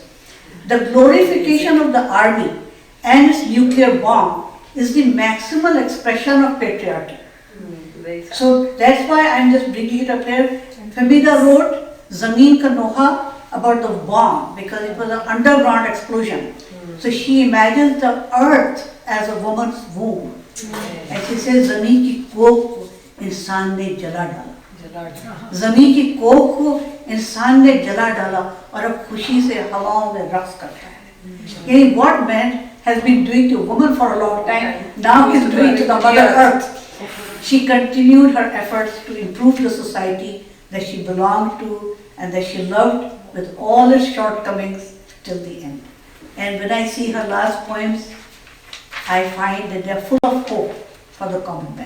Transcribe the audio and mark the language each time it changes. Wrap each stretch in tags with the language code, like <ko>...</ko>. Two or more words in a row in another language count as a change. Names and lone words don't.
<en>The glorification of the army and its nuclear bomb is the maximal expression of patriarchy. So that's why I'm just bringing it up here. Femida wrote Zameen Ka Noha about the bomb because it was an underground explosion. So she imagines the earth as a woman's womb. And she says,</en> <ur>زمین کی کوکھ کو انسان نے جلا ڈالا. زمین کی کوکھ کو انسان نے جلا ڈالا اور اب خوشی سے ہواؤں میں رقص کرتا ہے.</ur> <en>यानी what man has been doing to woman for a long time, now he is doing to the mother earth. She continued her efforts to improve the society that she belonged to and that she loved with all its shortcomings till the end. And when I see her last poems, I find that they are full of hope for the common man.</en>